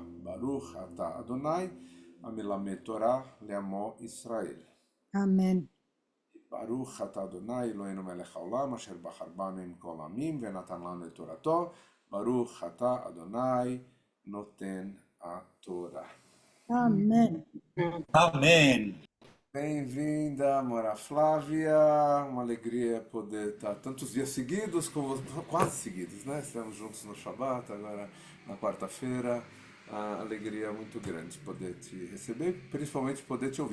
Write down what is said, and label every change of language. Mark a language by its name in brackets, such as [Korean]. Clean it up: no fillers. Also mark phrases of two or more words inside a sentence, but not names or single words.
[Hebrew] ברוך אתה אדוני המלמד תורה לעמו ישראל. [Portuguese] Amém. [Hebrew] ברוך אתה אדוני אלוהינו מלך העולם אשר בחר בנו עם כל העמים ונתן לנו את תורתו. ברוך אתה אדוני נותן התורה. [Portuguese] Amém. Amém. Bem-vinda, Mora Flávia. Uma alegria poder estar tantos dias seguidos, quase seguidos, né? Estamos juntos no Shabat, agora na quarta-feira. A alegria muito grande poder te receber, principalmente poder te ouvir.